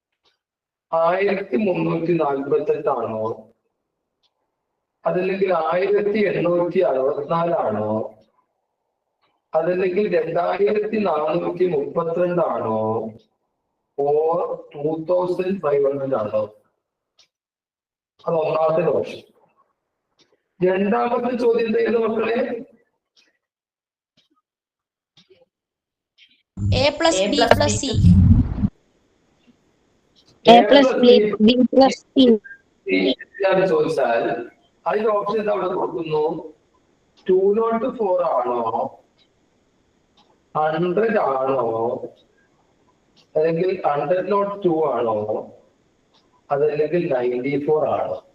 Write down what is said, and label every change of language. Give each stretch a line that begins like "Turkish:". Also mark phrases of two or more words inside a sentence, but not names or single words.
Malayalam: 1348 ആണോ, അതല്ലെങ്കിൽ 1864 ആണോ, അതല്ലെങ്കിൽ 2432 ആണോ, ഓർ 2500 ആണോ? അത് ഒന്നാമത്തെ ഓപ്ഷൻ. രണ്ടാമത്തെ ചോദ്യം എന്തായിരുന്നു മക്കളെ?
English: A plus B plus C. A plus B plus C.
Malayalam: ചോദിച്ചാൽ അതിന്റെ ഓപ്ഷൻ എന്താ അവിടെ കൊടുക്കുന്നു? 204 ആണോ, 100 ആണോ, അല്ലെങ്കിൽ 102 ആണോ, അതല്ലെങ്കിൽ 94 ആണോ?